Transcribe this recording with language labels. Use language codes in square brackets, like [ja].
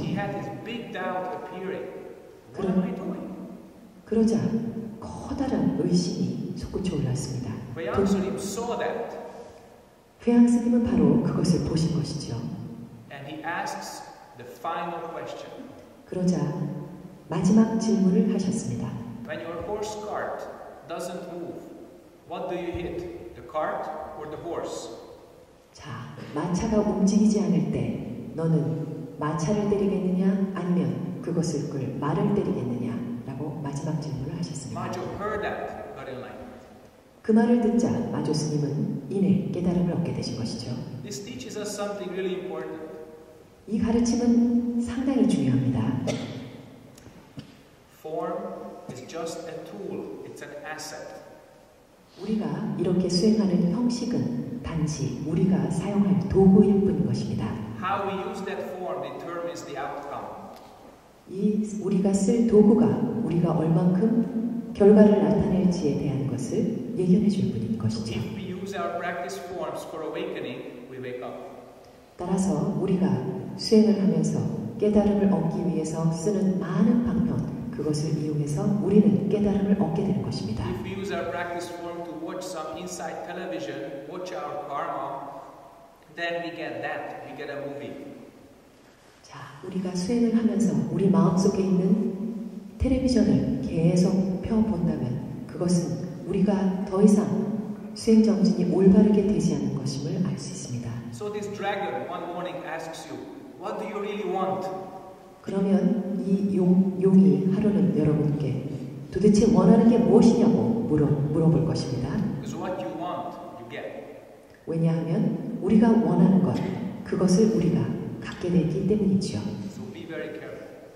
[en] He had his big doubt appearing. What am I doing? [ko] 그러자 커다란 의심이 솟구쳐 올랐습니다. [en] Veyansunim saw that [ko] 회양 스님은 바로 그것을 보신 것이죠. [en] and he asks the final question. [ko] 그러자 마지막 질문을 하셨습니다. [en] When your horse cart doesn't move, what do you hit? The cart or the horse? [ko] 자, 마차가 움직이지 않을 때 너는 마차를 때리겠느냐 아니면 그것을 끌 말을 때리겠느냐라고 마지막 질문을 하셨습니다. [en] Majo heard that, got enlightened. [ko] 그 말을 듣자 마조 스님은 이내 깨달음을 얻게 되신 것이죠. [en] This teaches us something really important. [ko] 이 가르침은 상당히 중요합니다. [en] Form is just a tool. It's an asset. [ko] 우리가 이렇게 수행하는 형식은 단지 우리가 사용할 도구일 뿐인 것입니다. [en] How we use that form determines the outcome. [ko] 이 우리가 쓸 도구가 우리가 얼만큼 결과를 나타낼지에 대한 것을 예견해 줄 뿐인 것이죠. [en] If we use our practice forms for awakening, we wake up. [ko] 따라서 우리가 수행을 하면서 깨달음을 얻기 위해서 쓰는 많은 방편, 그것을 이용해서 우리는 깨달음을 얻게 되는 것입니다. [en] If we use our practice form to watch some inside television, watch our karma, then we get that. We get a movie. [ko] 자, 우리가 수행을 하면서 우리 마음속에 있는 텔레비전을 계속 펴본다면 그것은 우리가 더 이상 수행 정신이 올바르게 되지 않은 것임을 알 수 있습니다. [en] So this dragon one morning asks you, what do you really want? [ko] 그러면 이 용이 하루는 여러분께 도대체 원하는 게 무엇이냐고 물어볼 것입니다. [en] Because what you want, you get. [ko] 왜냐하면 우리가 원하는 것, 그것을 우리가 갖게 되기 때문이죠. [en] So be very careful.